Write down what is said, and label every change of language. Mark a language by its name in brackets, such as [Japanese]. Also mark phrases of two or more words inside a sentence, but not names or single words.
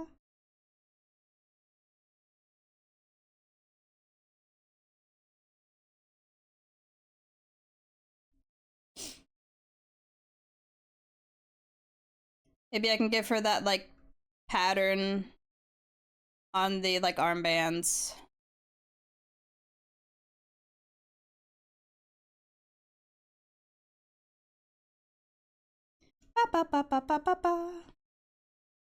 [English] Maybe I can give her that like pattern on the like armbands. Ba ba ba ba ba ba ba.